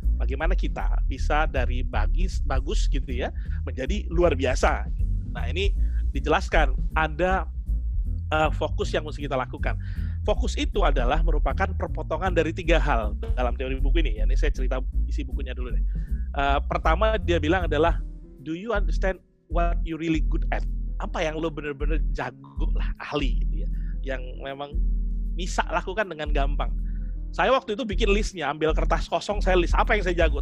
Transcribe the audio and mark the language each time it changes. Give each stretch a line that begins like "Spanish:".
Indonesian: Bagaimana kita bisa dari bagus gitu ya menjadi luar biasa. Nah, ini dijelaskan ada fokus yang mesti kita lakukan. Fokus itu adalah merupakan perpotongan dari 3 hal dalam teori buku ini. Ya, ini saya cerita isi bukunya dulu deh. Pertama dia bilang adalah,
English: do you understand what you really good at?
Indonesian: Apa yang lo bener-bener jago lah, ahli gitu ya. Yang memang bisa lakukan dengan gampang. Saya waktu itu bikin listnya, ambil kertas kosong, saya list apa yang saya jago.